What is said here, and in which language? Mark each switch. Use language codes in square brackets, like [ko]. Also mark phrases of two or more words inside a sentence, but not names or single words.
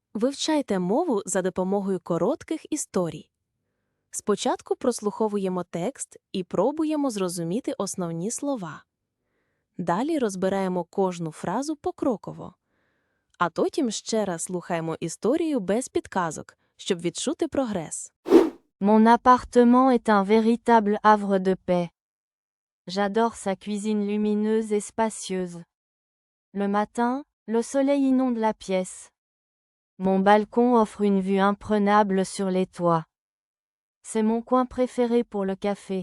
[uk] Вивчайте мову за допомогою коротких історій. Спочатку прослуховуємо текст і пробуємо зрозуміти основні слова. Далі розбираємо кожну фразу покроково. А потім ще раз слухаємо історію без підказок, щоб відчути прогрес. [fr] Mon appartement est un véritable havre de paix. J'adore sa cuisine lumineuse et spacieuse. Le matin, le soleil inonde la pièce. Mon balcon offre une vue imprenable sur les toits. C'est mon coin préféré pour le café.